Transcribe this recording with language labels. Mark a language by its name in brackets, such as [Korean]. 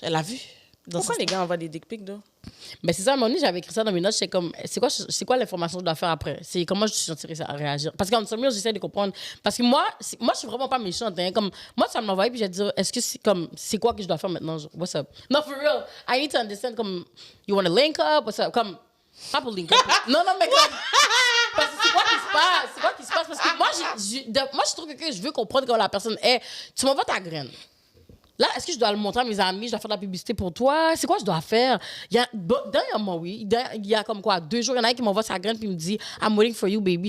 [French] Elle a vu. Pourquoi les gars envoient des dick pics, là? Mais c'est ça, à un moment donné, j'avais écrit ça dans mes notes. C'est comme, c'est quoi l'information que je dois faire après? C'est comment je suis sentirais ça à réagir? Parce qu'en somme, j'essaie de comprendre. Parce que moi, je suis vraiment pas méchante. Hein. Comme, moi, ça m'envoie, puis je vais dire, est-ce que c'est quoi que je dois faire maintenant? [English] Genre, what's up? No, for real. I need to understand, comme, you want to link up? What's up? [French] Comme, pas pour link up. non, mais comme. Parce que c'est quoi qui se passe? C'est quoi qui se passe? Parce que moi, je trouve que je veux comprendre comment la personne est. Tu m'envoies ta graine. Là, est-ce que je dois le montrer à mes amis? Je dois faire de la publicité pour toi? C'est quoi je dois faire? Dernièrement, oui. Il y a comme quoi, 2 jours, il y en a un qui m'envoie sa graine puis me dit [English] I'm waiting for you, baby.